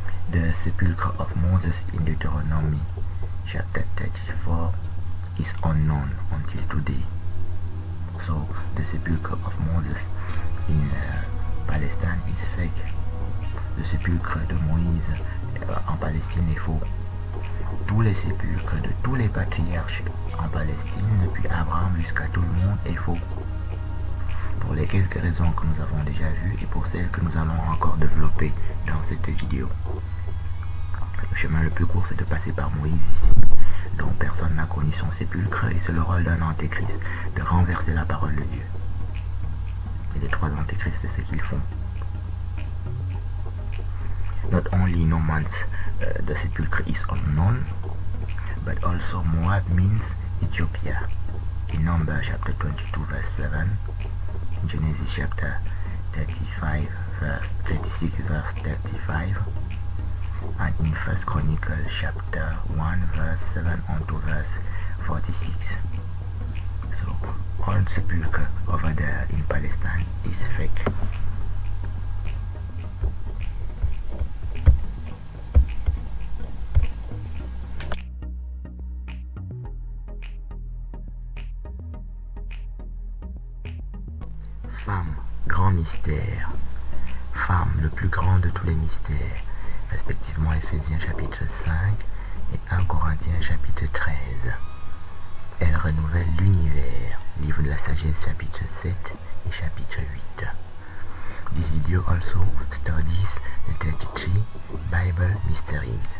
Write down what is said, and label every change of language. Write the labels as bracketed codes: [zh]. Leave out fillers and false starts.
[en] The sepulchre of Moses in Deuteronomy chapter 34 is unknown until today. So the sepulchre of Moses in Palestine is fake. [fr] Le sépulcre de Moïse en Palestine est faux. Tous les sépulcres de tous les patriarches en Palestine, depuis Abraham jusqu'à tout le monde, est faux. Pour les quelques raisons que nous avons déjà vues et pour celles que nous allons encore développer dans cette vidéo. Le chemin le plus court, c'est de passer par Moïse ici, dont personne n'a connu son sépulcre, et c'est le rôle d'un antéchrist de renverser la parole de Dieu. Et les trois antéchrists, c'est ce qu'ils font. [en] Not only no man's the sepulchre is unknown, but also Moab means Ethiopia. In Numbers chapter 22 verse 7, in Genesis chapter 36 verse 35, and in 1 Chronicles chapter 1 verse 7 on to verse 46. So all sepulchre over there in Palestine is fake. [fr] Femme, grand mystère. Femme, le plus grand de tous les mystères, respectivement Éphésiens chapitre 5 et 1 Corinthiens chapitre 13. Elle renouvelle l'univers, livre de la sagesse chapitre 7 et chapitre 8. [en] This video also studies the 33 Bible mysteries.